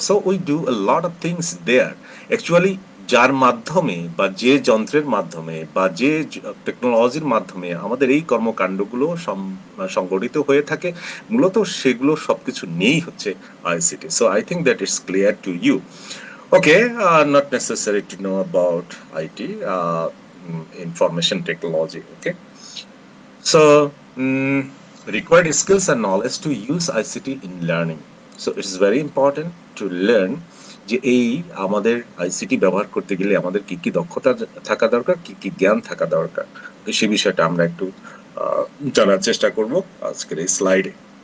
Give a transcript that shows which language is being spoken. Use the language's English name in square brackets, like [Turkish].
[English] So we do a lot of things there. [Bangla] Actually যার মাধ্যমে, বা যে যন্ত্রের মাধ্যমে, বা যে টেকনোলজির মাধ্যমে আমাদের এই কর্মকাণ্ডগুলো সংগঠিত হয়ে থাকে, মূলত সেগুলো সবকিছু নিয়েই হচ্ছে ICT. [English] So I think that it's clear to you. Okay, not necessary to know about IT, information technology. Okay, so required skills and knowledge to use ICT in learning. So it is very important to learn [Bangla] যে এই আমাদের ICT ব্যবহার করতে গেলে আমাদের কি কি দক্ষতা থাকা দরকার, কি কি জ্ঞান থাকা দরকার, সেই বিষয়টা আমরা একটু জানার চেষ্টা করব আজকের এই স্লাইডে।